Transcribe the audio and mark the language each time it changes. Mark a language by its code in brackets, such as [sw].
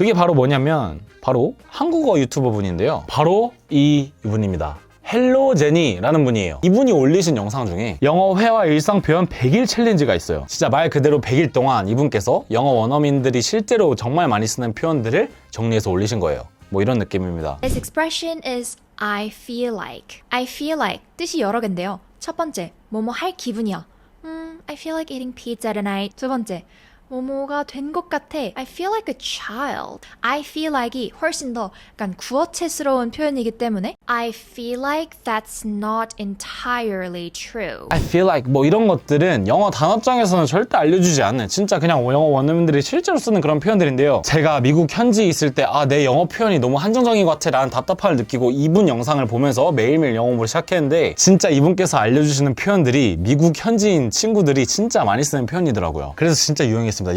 [ko] 그게 바로 뭐냐면 바로 한국어 유튜버 분인데요. 바로 이분입니다. 헬로 제니라는 분이에요. 이분이 올리신 영상 중에 영어 회화 일상 표현 100일 챌린지가 있어요. 진짜 말 그대로 100일 동안 이분께서 영어 원어민들이 실제로 정말 많이 쓰는 표현들을 정리해서 올리신 거예요. 뭐 이런 느낌입니다. [en] This expression is I feel like. [ko] I feel like 뜻이 여러 개인데요. 첫 번째, 뭐뭐 할 기분이야. [en] I feel like eating pizza tonight. [ko] 두 번째, 뭐뭐가 된 것 같아. [en] I feel like a child. I feel like이 [ko] 훨씬 더 약간 구어체스러운 표현이기 때문에 [en] I feel like that's not entirely true. [ko] I feel like 뭐 이런 것들은 영어 단어장에서는 절대 알려주지 않는 진짜 그냥 영어 원어민들이 실제로 쓰는 그런 표현들인데요. 제가 미국 현지에 있을 때 내 영어 표현이 너무 한정적인 것 같아 라는 답답함을 느끼고 이분 영상을 보면서 매일매일 영어 공부를 시작했는데 진짜 이분께서 알려주시는 표현들이 미국 현지인 친구들이 진짜 많이 쓰는 표현이더라고요. 그래서 진짜 유용했어요.